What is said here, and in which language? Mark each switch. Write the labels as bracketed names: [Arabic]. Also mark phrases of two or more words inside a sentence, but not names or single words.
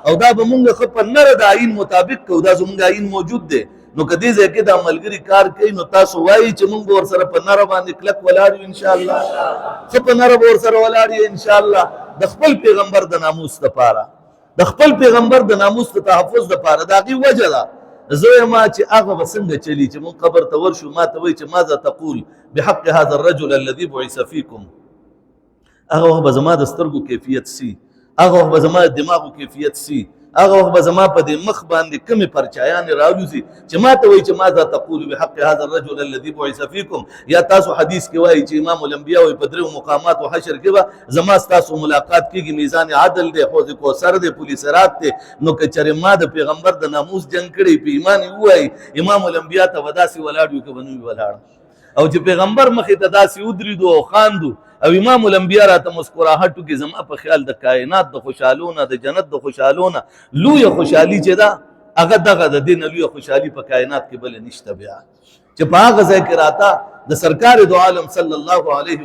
[Pashto] او دا به مونږ ښه په نره د آیین مطابق کوو دا زمونږ آیین موجود دی نو که دې ځای کې دا ملګري کار کوي نو تاسو وایي چې مونږ به ورسره په نره باندې کلک ولاړ یو [Arabic] ان شاء الله [Pashto] ښه په نره به ورسره ولاړ یو [Arabic] ان شاء الله [Pashto] د خپل پیغمبر د ناموس دپاره د خپل پیغمبر د ناموس د تحفظ دپاره د هغې وجه ده زه ما چې هغه به څنګه چلی چې مونږ قبر ته ورشو ما ته وایي چې [Arabic] ماذا تقول بحق هذا الرجل الذي بعث فيكم [Pashto] هغه وخت به زما د سترګو کیفیت سي هغه وخت به زما د دماغو کیفیت سي هغه وخت به زما په دې مخ باندې کمې پرچایانې راولوځي چې ما ته وایي چې [Arabic] ماذا تقول بحق هذا الرجل الذي بعث فيكم [Pashto] یا تاسو حدیث کې وایي چې امام الانبیاء وایي په درېو مقاماتو حشر کې به زما ستاسو ملاقات کېږي میزان عدل دی حوض کوثر دی پل صراط دی نو که چېرې ما د پیغمبر د ناموس جنګ کړی په ایمان یې ووایي امام الانبیاء ته به داسې ولاړ یو که به نه وي ولاړ او چې پیغمبر مخې ته داسې ودرېدو او خاندو او امام الانبیاء راته مسکراهټ وکړي زما په خیال د کائنات د خوشحالونه د جنت د خوشحالونه لویه خوشحالي چې ده هغه دغه د دې نه لویه خوشحالي په کائنات کې بله نشته بیا چې په هغه ځای کې راته د سرکار دو عالم [Arabic] صلی الله علیه